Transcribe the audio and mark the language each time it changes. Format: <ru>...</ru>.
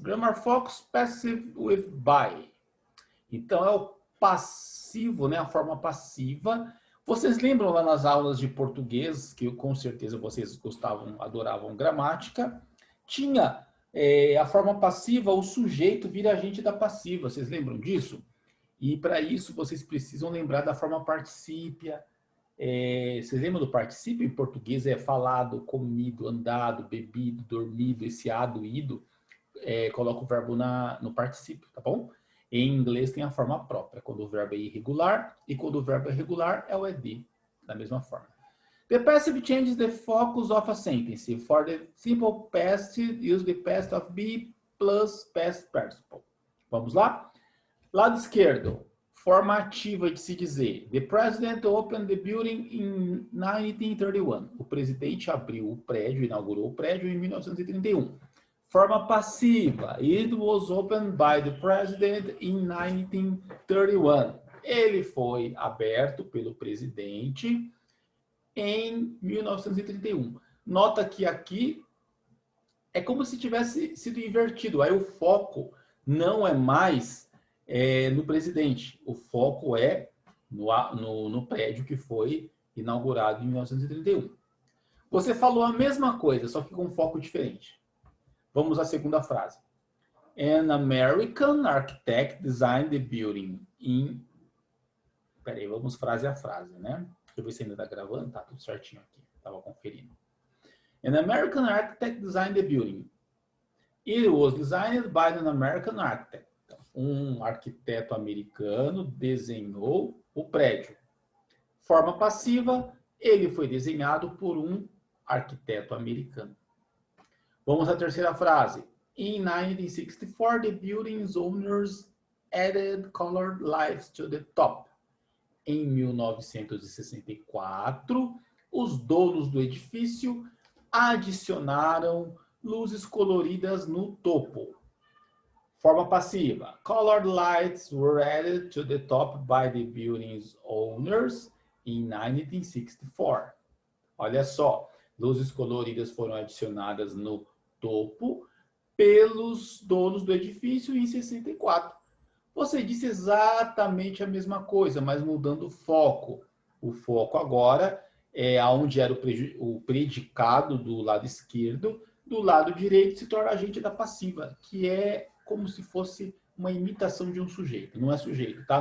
<en>Grammar Focus Passive with By.</en> <pt>Então, é o passivo, né? A forma passiva. Vocês lembram lá nas aulas de português, que com certeza vocês gostavam, adoravam gramática, tinha a forma passiva, o sujeito vira agente da passiva. Vocês lembram disso? E para isso vocês precisam lembrar da forma particípia. Vocês lembram do particípio? Em português é falado, comido, andado, bebido, dormido, esse ado, ido. Coloca o verbo no particípio, tá bom? Em inglês tem a forma própria, quando o verbo é irregular, e quando o verbo é regular é o ed, da mesma forma.</pt> <en>The passive changes the focus of a sentence. For the simple past, use the past of be plus past participle.</en> <pt>Vamos lá? Lado esquerdo, forma ativa de se dizer.</pt> <en>The president opened the building in 1931.</en> <pt>O presidente abriu o prédio, inaugurou o prédio em 1931. Forma passiva.</pt> <en>It was opened by the president in 1931.</en> <pt>Ele foi aberto pelo presidente em 1931. Nota que aqui é como se tivesse sido invertido. Aí o foco não é mais no presidente. O foco é no prédio que foi inaugurado em 1931. Você falou a mesma coisa, só que com um foco diferente. Vamos à segunda frase.</pt> <en>An American architect designed the building in...</en> <pt>Peraí, vamos frase a frase, né? Deixa eu ver se ainda está gravando. Tá tudo certinho aqui. Estava conferindo.</pt> <en>An American architect designed the building. It was designed by an American architect.</en> <pt>Então, um arquiteto americano desenhou o prédio. Forma passiva, ele foi desenhado por um arquiteto americano. Vamos à terceira frase.</pt> <en>In 1964, the building's owners added colored lights to the top.</en> <pt>Em 1964, os donos do edifício adicionaram luzes coloridas no topo. Forma passiva.</pt> <en>Colored lights were added to the top by the building's owners in 1964.</en> <pt>Olha só, luzes coloridas foram adicionadas no topo pelos donos do edifício em 64. Você disse exatamente a mesma coisa, mas mudando o foco. O foco agora é onde era o predicado do lado esquerdo, do lado direito se torna agente da passiva, que é como se fosse uma imitação de um sujeito. Não é sujeito, tá?</pt>